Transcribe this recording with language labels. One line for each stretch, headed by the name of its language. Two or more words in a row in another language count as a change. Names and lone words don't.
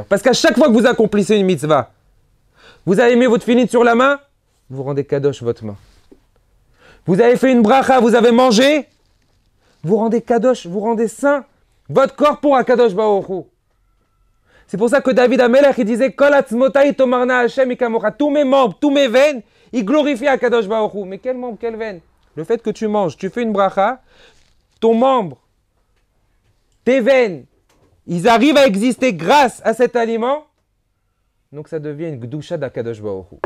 French: Parce qu'à chaque fois que vous accomplissez une mitzvah, vous avez mis votre finit sur la main, vous rendez kadosh votre main. Vous avez fait une bracha, vous avez mangé, vous rendez kadosh, vous rendez saint votre corps pour un
Hebrew: קדוש ברוך.
French: C'est pour ça que David Amelech il disait
Hebrew: כל עצמותי תאמרנה השם מי כמוך.
French: Tous mes membres, tous mes veines, ils glorifient
Hebrew: הקדוש ברוך הוא.
French: Mais quel membre, quelle veine? Le fait que tu manges, tu fais une bracha, ton membre, tes veines, ils arrivent à exister grâce à cet aliment. Donc ça devient une gdusha d'
Hebrew: הקדוש ברוך הוא.